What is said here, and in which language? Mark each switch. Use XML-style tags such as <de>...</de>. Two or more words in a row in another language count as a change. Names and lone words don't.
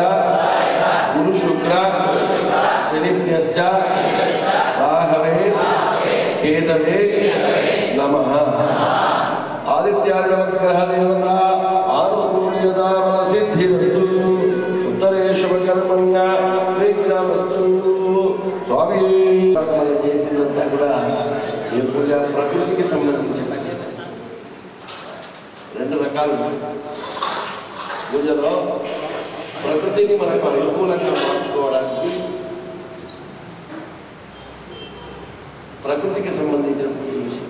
<sa>गुरु शुक्र शनिभ्यश्च राहवे केतवे नमः आदित्यादिनवग्रह देवता आनुकूल्यता सिद्धिरस्तु उत्तरेशुभकर्मण्य विघ्नमस्तु स्वामी</sa> <te>చేసినంత కూడా ఈ పూజ ప్రకృతికి సంబంధించినది రెండు రకాలు పూజలో ప్రకృతిని మనకు అనుకూలంగా మార్చుకోవడానికి ప్రకృతికి సంబంధించిన పూజ విషయం.</te>